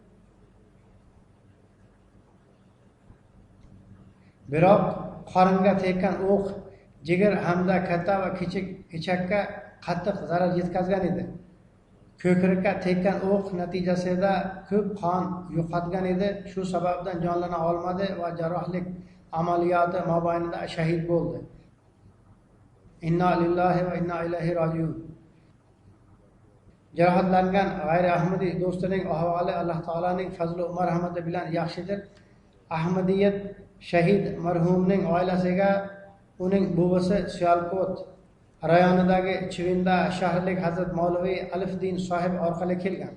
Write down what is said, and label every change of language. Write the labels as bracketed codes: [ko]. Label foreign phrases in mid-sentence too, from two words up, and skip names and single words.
[uz] Biroq qoringa tekkan o'q jigar hamda katta va kichik ichakka qattiq zarar yetkazgan edi. Ko'krakka tekkan o'q natijasida ko'p qon yo'qotgan edi. Shu sababdan jonlana olmadi va jarrohlik amaliyoti mobaynida shahid bo'ldi. [ar] إنا لله وإنا إليه راجعون. [uz] Jarohatlangan g'ayri Ahmadiy do'stining ahvoli Alloh taolaning fazli va marhamati bilan yaxshidir. Ahmadiyat shahid marhumning oilasiga uning buvisi Siyalkot rayonidagi Chivinda shahrlik Hazrat Mavlavi Alifdin sohib orqali kelgan.